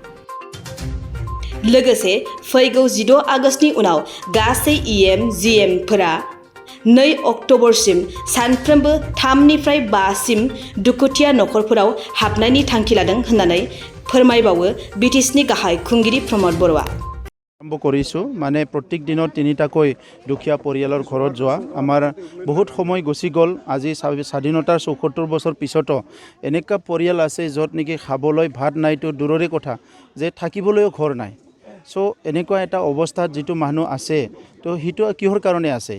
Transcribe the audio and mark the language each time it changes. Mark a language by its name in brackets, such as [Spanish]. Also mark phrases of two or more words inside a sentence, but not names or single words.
[Bodo] लोगोसे फैगौ 16 आगस्तनि उनाव गासै EM-GM-फोरा 2 अक्ट'बरसिम सानफ्रोमबो 3 निफ्राय 5 सिम दुखुथिया नखरफोराव हाबनायनि थांखि लादों होननानै फोरमायबावो बिटिसिनि गाहाय खुंगिरि प्रमद बर'आ। [Assamese] आरम्भ কৰিছোঁ মানে प्रत्येक दिনত 3টাকৈ দুখীয়া পৰিয়ালৰ ঘৰত যোৱা আমাৰ বহুত সময় গুচি গ'ল। আজি স্বাধীনতাৰ ৭৪ বছৰ পিছতো এনেকুৱা পৰিয়াল আছে য'ত নেকি খাবলৈ ভাত নাইতো দূৰৰে কথা যে থাকিবলৈও ঘৰ নাই। সো এনেকুৱা এটা অৱস্থাত যিটো মানুহ আছে তো সেইটো কিহৰ কাৰণে আছে?